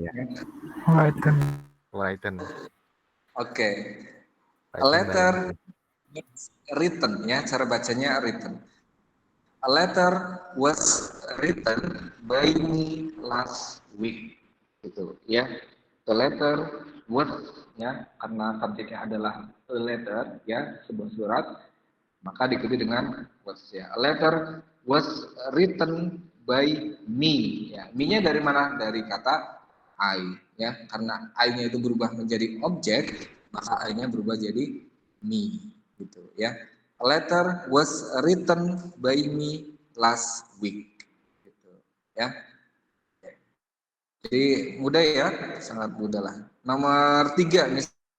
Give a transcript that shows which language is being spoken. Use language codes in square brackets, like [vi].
[en] ya. Written. Oke, a Written by letter me. [id] written ya, cara bacanya written. [en] A letter was written by me last week. [id] Gitu ya. [en] The letter was [id] ya, karena subjeknya adalah a letter ya, sebuah surat, maka diikuti dengan was ya. [en] A letter was written by me ya. [id] Me-nya dari mana? Dari kata I ya. Karena I-nya itu berubah menjadi objek, maka I-nya berubah jadi me gitu ya. [en] A letter was written by me last week [id] gitu ya. Jadi mudah ya, sangat mudah lah. Nomor 3 nih.